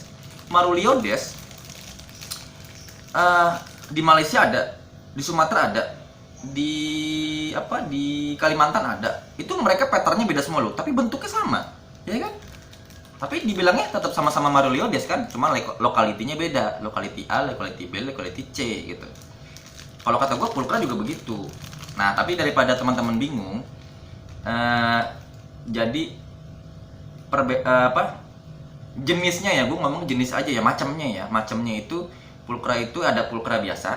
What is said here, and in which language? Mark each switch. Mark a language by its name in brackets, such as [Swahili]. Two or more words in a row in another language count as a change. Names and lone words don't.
[Indonesian] Maruliodes di Malaysia ada, di Sumatera ada, di di Kalimantan ada. Itu mereka patternnya beda semua loh, tapi bentuknya sama, ya kan? Tapi dibilangnya tetap sama-sama Maruliodes kan, cuma lokalitinya beda, lokaliti A, lokaliti B, lokaliti C gitu. Kalau kata gue pulkra juga begitu. Nah tapi daripada teman-teman bingung, jadi jenisnya ya, gue ngomong jenis aja ya, macamnya itu pulkra itu ada pulkra biasa.